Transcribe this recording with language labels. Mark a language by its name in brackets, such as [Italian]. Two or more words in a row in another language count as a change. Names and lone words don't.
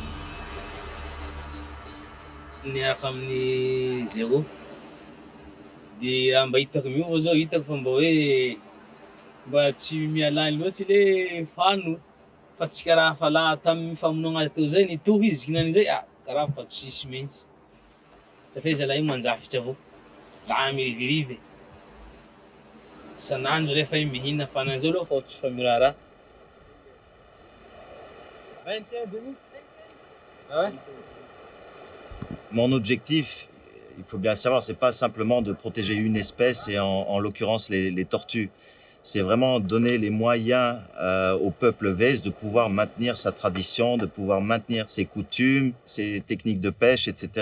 [Malagasy] Ni xam ni Géraud De raha mba hitako miova zao hitako fa mba hoe mba tsy mialany loatsy le fano fa tsy karaha fa la tamin'ny famonoagna azy teo zay nitohy izy kinan'izay karaha fa tsisy mihitsy. Fa fe zalahy io manjafitra avao, la mirivirive. Isan'andro rehefa io mihina fanan'izao aloha fa tsy fa miraharaha. [French] 21 demi? Ah ouais? Mon objectif, il faut bien le savoir, c'est pas simplement de protéger une espèce, et en l'occurrence les tortues. C'est vraiment donner les moyens au peuple Vez de pouvoir maintenir sa tradition, de pouvoir maintenir ses coutumes, ses techniques de pêche, etc.